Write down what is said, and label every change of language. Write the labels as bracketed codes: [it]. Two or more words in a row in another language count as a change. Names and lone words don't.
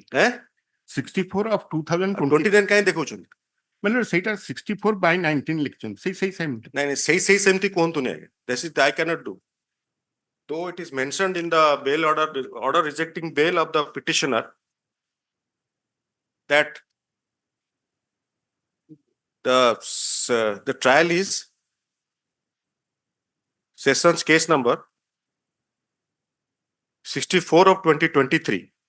[hi] हैं [en] 64 of 2020 [or] 29 କାହିଁ ଦେଖଉଛନ୍ତି? ମେଲଡ ସେଇଟା 64/19 ଲେଖିଛନ୍ତି ସେଇ ସେମ୍ ନାଇଁ ନାଇଁ ସେଇ ସେମିତି କୁହନ୍ତୁନି ଆଜ୍ଞା. [en] This is I cannot do. Though it is mentioned in the bail order rejecting bail of the petitioner that the trial is sessions case number 64 of 2023.